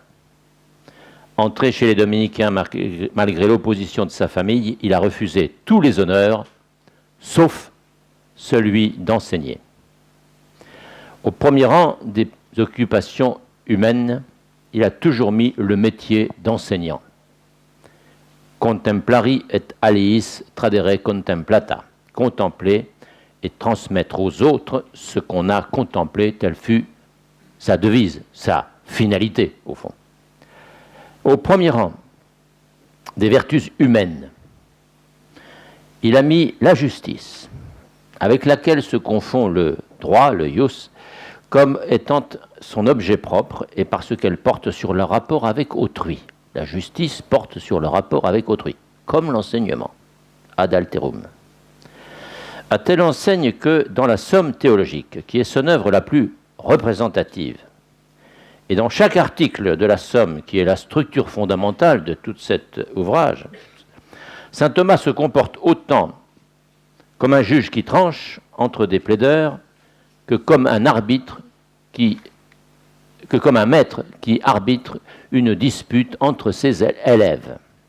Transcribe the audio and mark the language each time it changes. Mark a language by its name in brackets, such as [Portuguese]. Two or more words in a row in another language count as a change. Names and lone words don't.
[French] Entré chez les dominicains malgré l'opposition de sa famille, il a refusé tous les honneurs, sauf celui d'enseigner. Au premier rang des occupations humaines, il a toujours mis le métier d'enseignant. [Latin] Contemplari et aliis tradere contemplata. [French] Contempler et transmettre aux autres ce qu'on a contemplé, telle fut sa devise, sa finalité, au fond. Au premier rang des vertus humaines, il a mis la justice, avec laquelle se confond le droit, le ius, comme étant son objet propre et parce qu'elle porte sur le rapport avec autrui. La justice porte sur le rapport avec autrui, comme l'enseignement, [Latin] ad alterum. [French] À telle enseigne que dans la Somme théologique, qui est son œuvre la plus représentative, et dans chaque article de la Somme, qui est la structure fondamentale de tout cet ouvrage, saint Thomas se comporte autant comme un juge qui tranche entre des plaideurs que comme un maître qui arbitre une dispute entre ses élèves.